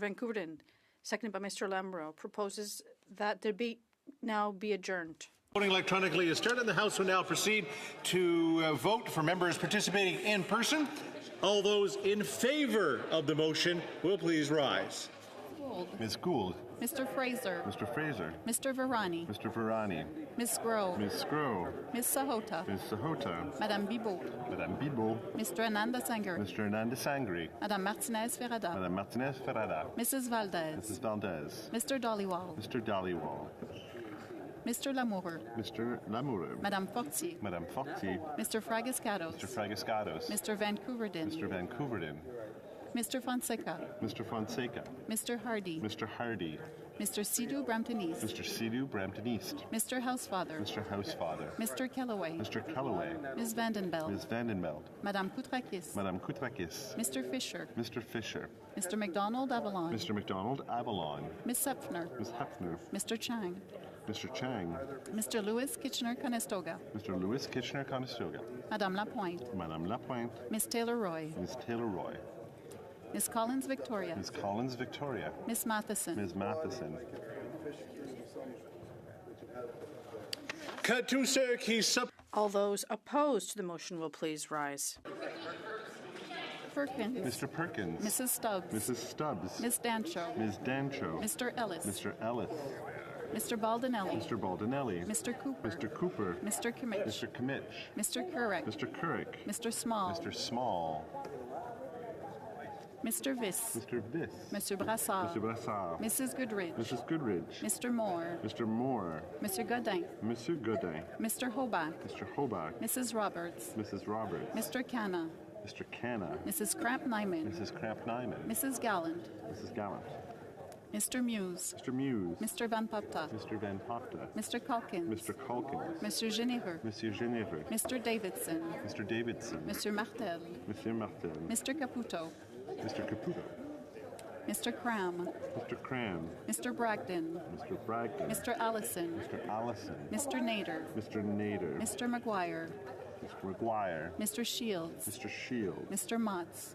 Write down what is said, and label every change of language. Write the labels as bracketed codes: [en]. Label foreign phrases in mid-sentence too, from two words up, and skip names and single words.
[en] Van Couverden, seconded by Mr. Lamoureux, proposes that debate now be adjourned. Voting electronically is started. The House will now proceed to vote for members participating in person. All those in favor of the motion will please rise. Gould. Ms. Gould. Mr. Fraser. Mr. Fraser. Mr. Virani. Mr. Virani. Ms. Groh. Ms. Scrow. Ms. Sahota. Ms. Sahota. Madame Bibot. Madame Bibot. Mr. Ananda Sangari. Mr. Hernandez Sangri. Madame Martinez Ferrada. Madame Martinez Ferrada. Mrs. Valdez. Mrs. Valdez. Mr. Dollywall. Mr. Dollywall. Mr. Lamoureux. Mr. Lamoureux. Madame Fortier. Madame Fortier. Mr. Fragiscados. Mr. Fragiscados. Mr. Van Couverden. Mr. Van Couverden. Mr. Fonseca. Mr. Fonseca. Mr. Hardy. Mr. Hardy. Mr. Sidhu Brampton East. Mr. Sidhu Brampton East. Mr. Housefather. Mr. Housefather. Mr. Kellaway. Mr. Kellaway. Ms. Vandenbeld. Ms. Vandenbeld. Madame Koutrakis. Madame Koutrakis. Mr. Fisher. Mr. Fisher. Mr. McDonald Avalon. Mr. McDonald Avalon. Ms. Hepfner. Ms. Hepfner. Mr. Chang. Mr. Chang. Mr. Lewis Kitchener-Conestoga. Mr. Lewis Kitchener-Conestoga. Madame Lapointe. Madame Lapointe. Ms. Taylor-Roy. Ms. Taylor-Roy. Ms. Collins Victoria. Ms. Collins Victoria. Ms. Matheson. Ms. Matheson. Katusek, he's All those opposed to the motion will please rise. Perkins. Mr. Perkins. Mrs. Stubbs. Mrs. Stubbs. Ms. Dancho. Ms. Dancho. Mr. Ellis. Mr. Ellis. Mr. Baldinelli. Mr. Baldinelli. Mr. Cooper. Mr. Cooper. Mr. Kimmich. Mr. Kimmich. Mr. Couric. Mr. Couric. Mr. Small. Mr. Small. Mr. Viss. Mr. Viss. Mr. Brassard. Mr. Brassard. Mrs. Goodrich. Mrs. Goodrich. Mr. Moore. Mr. Moore. Mr. Godin. Monsieur Godin. Mr. Hobach. Mr. Hobach. Mrs. Roberts. Mrs. Roberts. Mr. Canna. Mr. Canna. Mrs. Kramp-Nyman. Mrs. Kramp-Nyman. Mrs. Gallant. Mrs. Gallant. Mr. Muse. Mr. Muse. Mr. Van Popta. Mr. Van Popta. Mr. Calkins. Mr. Calkins. Mr. Généreux. Monsieur Généreux. Mr. Davidson. Mr. Davidson. Mr. Martel. Monsieur Martel. Mr. Caputo. Mr. Caputo. Mr. Cram. Mr. Cram. Mr. Bragdon. Mr. Bragdon. Mr. Allison. Mr. Allison. Mr. Nader. Mr. Nader. Mr. McGuire. Mr. McGuire. Mr. Shields. Mr. Shields. Mr. Motts.